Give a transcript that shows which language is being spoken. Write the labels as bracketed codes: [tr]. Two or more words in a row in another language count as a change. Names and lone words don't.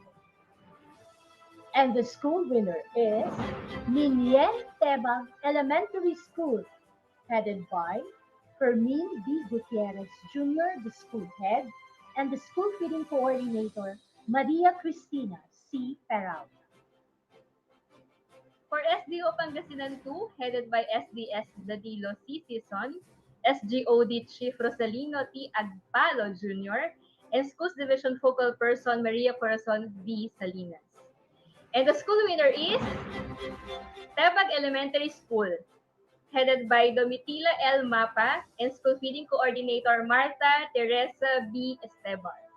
[en] And the school winner is Minyen Tebang Elementary School, headed by Fermin B. Gutierrez Jr., the school head, and the school feeding coordinator, Maria Cristina C. Peralta. For SDO Pangasinan 2, headed by SDS Dadilo C. Sison, SGOD Chief Rosalino T. Agpalo Jr., and Schools Division Focal Person Maria Corazon V. Salinas. And the school winner is Tebag Elementary School, headed by Domitila L. Mapa and School Feeding Coordinator Marta Teresa B. Esteban.